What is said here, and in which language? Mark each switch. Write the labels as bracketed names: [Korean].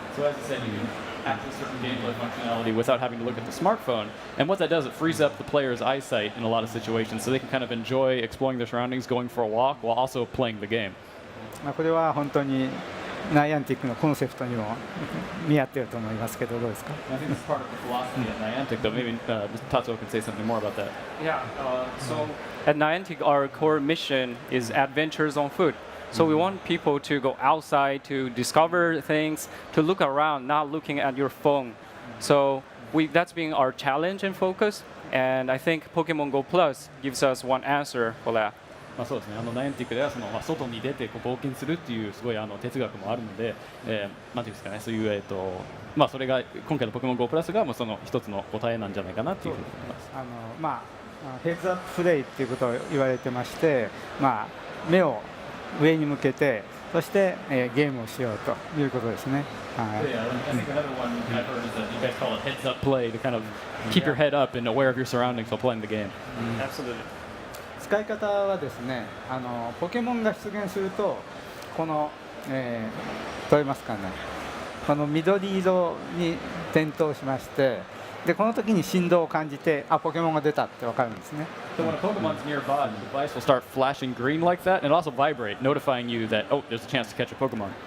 [English] So as I said, you can access certain gameplay functionality without having to look at the smartphone. And what that does, it frees up the player's eyesight in a lot of situations, so they can kind of enjoy exploring their surroundings, going for a walk, while also playing the game. [Japanese] これは本当にナイアンティックのコンセプトにも見合っていると思いますけど、どうですか？ [English] I think it's part of the philosophy at Niantic, though. Maybe Tatsuo can say something more about that. Yeah, so at Niantic, our core mission is adventures on foot. So we want people to go outside to discover things, to look around, not looking at your phone. So that's been our challenge and focus. And I think Pokemon Go Plus gives us one answer for that. [Japanese] そうですね。ナイアンティックでは外に出て冒険するっていうすごい哲学もあるので、なんていうんですかね、そういうそれが今回のポケモン GO プラスがその一つの答えなんじゃないかなっていうふうに思います。ヘッズアッププレイっていうことを言われてまして、目を上に向けて、そしてゲームをしようということですね。 [English] I think another one I've heard is that you guys call it heads up play to kind of keep your head up and aware of your surroundings while playing the game. Absolutely. [Japanese] 使い方はですね、ポケモンが出現するとこの、どう言いますかね、この緑色に点灯しまして、でこの時に振動を感じて、ポケモンが出たってわかるんですね。 [English] So when a Pokemon's nearby, the device will start flashing green like that, and it'll also vibrate, notifying you that there's a chance to catch a Pokemon.